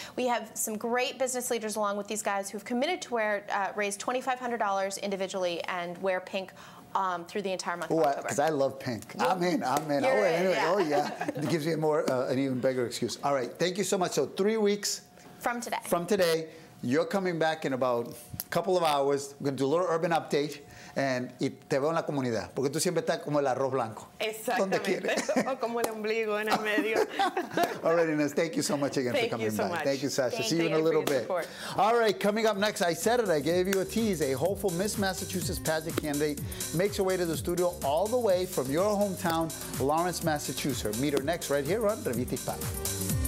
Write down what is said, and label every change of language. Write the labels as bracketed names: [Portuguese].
[English] We have some great business leaders along with these guys who've committed to raise $2,500 individually and wear pink through the entire month of October. Because I love pink. I'm in. Oh, yeah. It gives me an even bigger excuse. All right. Thank you so much. So 3 weeks. From today. From today. You're coming back in about a couple of hours. We're going to do a little urban update. [Spanish] Y te veo en la comunidad, porque tú siempre estás como el arroz blanco. Exactamente. O como el ombligo en el medio. [English] All right, Ines, thank you so much again for coming back. Thank you, Sasha. See you in a little bit. All right, coming up next, I said it, I gave you a tease. A hopeful Miss Massachusetts pageant candidate makes her way to the studio all the way from your hometown, Lawrence, Massachusetts. Meet her next right here on Revista Hispana.